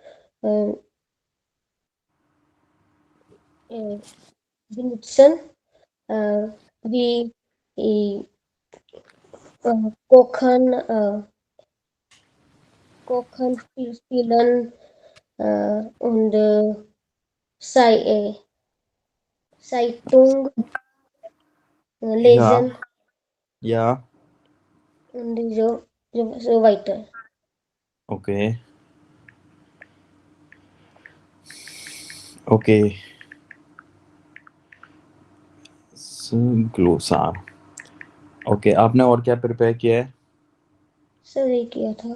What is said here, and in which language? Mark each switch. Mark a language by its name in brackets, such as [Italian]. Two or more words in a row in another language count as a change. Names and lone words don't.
[German] benutzen wie kochen kochen spielen und Zeitung lesen ja, und so weiter. [English] okay, okay. [Hindi] ग्लोसार ओके आपने और क्या प्रिपेयर किया है सर ये किया था